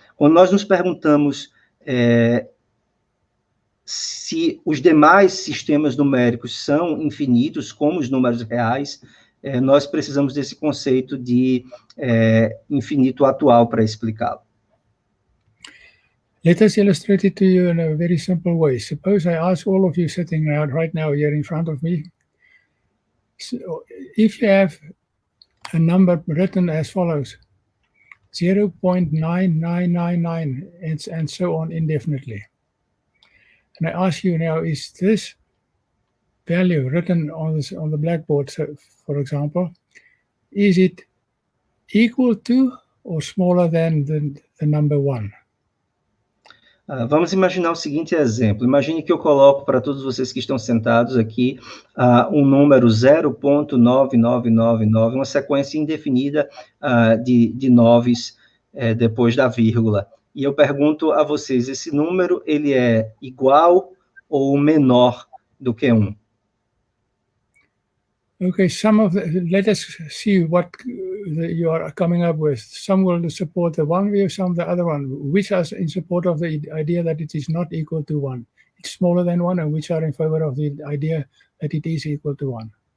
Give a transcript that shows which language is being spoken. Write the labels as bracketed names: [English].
[Portuguese] Quando nós nos perguntamos se os demais sistemas numéricos são infinitos, como os números reais, nós precisamos desse conceito de infinito atual para explicá-lo. [English] Let us illustrate it to you in a very simple way. Suppose I ask all of you sitting right now here in front of me, so if you have a number written as follows, 0.9999 and so on indefinitely. And I ask you now, is this value written on the blackboard, so, for example, is it equal to or smaller than the number 1? [Portuguese] Vamos imaginar o seguinte exemplo. Imagine que eu coloco para todos vocês que estão sentados aqui um número 0.9999, uma sequência indefinida de noves depois da vírgula. E eu pergunto a vocês, esse número ele é igual ou menor do que 1? [English] Okay, let us see what you are coming up with. Some will support the one view, some the other one. Which are in support of the idea that it is not equal to 1? It's smaller than 1, and which are in favor of the idea that it is equal to 1?